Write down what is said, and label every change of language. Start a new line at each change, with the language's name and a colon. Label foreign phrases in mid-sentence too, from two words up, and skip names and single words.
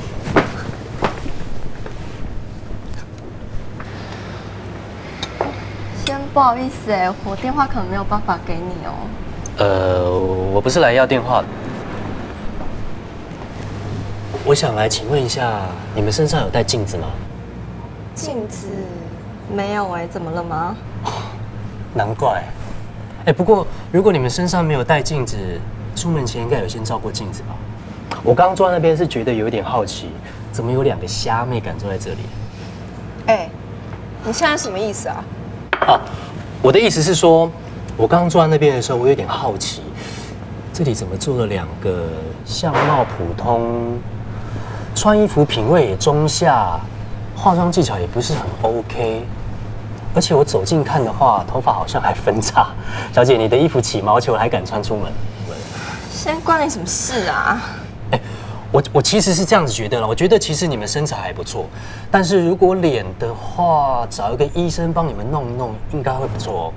Chinese: 先不好意思哎，我电话可能没有办法给你哦。我不是來要電話的。我想來請問一下，你們身上有帶鏡子嗎？镜子没有哎，怎么了嗎？難怪。哎，不過如果你們身上沒有帶鏡子，出門前應該有先照過鏡子吧？我剛剛坐在那邊是覺得有點好奇，怎麼有2個蝦妹敢坐在這裡？哎，你現在什麼意思啊？啊，我的意思是說，我剛剛坐在那邊的時候，我有點好奇，這裡怎麼坐了2個相貌普通，穿衣服品味也中下，化妝技巧也不是很 OK， 而且我走近看的話，頭髮好像還分叉。小姐，你的衣服起毛球還敢穿出門？先關你什麼事啊？我其實是這樣子覺得了，我覺得其實你們身材還不錯，但是如果臉的話，找一個醫生幫你們弄一弄，應該會不錯哦。